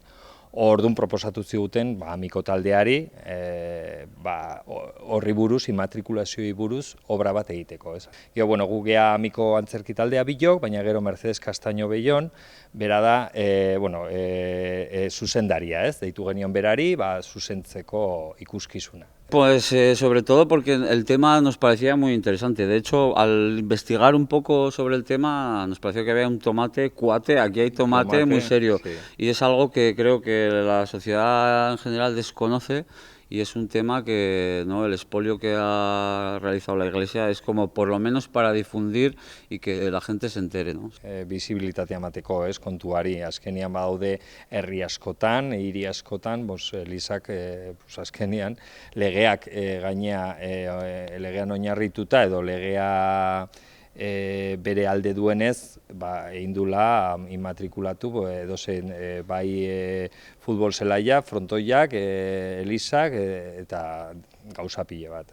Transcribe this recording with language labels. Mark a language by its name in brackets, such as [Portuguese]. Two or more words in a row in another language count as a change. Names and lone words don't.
[Basque] Orduan proposatu ziguten Amiko taldeari horri buruz, immatrikulazioei buruz, obra bat egiteko. Gero, gu gea Amiko antzerki taldea bilok, baina gero Mercedes Castaño Bellon, bera da zuzendaria, deitu genion berari, zuzentzeko ikuskizuna. [Spanish] Pues sobre todo porque el tema nos parecía muy interesante. De hecho, al investigar un poco sobre el tema, nos pareció que había un tomate cuate, aquí hay tomate muy serio. Sí. Y es algo que creo que la sociedad en general desconoce, y es un tema que el expolio que ha realizado la Iglesia es como por lo menos para difundir y que la gente se entere. [Basque] Visibilitatea emateko, kontuari, azkenian badaude herri askotan, hiri askotan, Elizak azkenian legeak legean oinarrituta edo legea bere alde duenez, egin dula immatrikulatu edozein bai futbol zelaia, frontoiak, elizak eta gauza pile bat.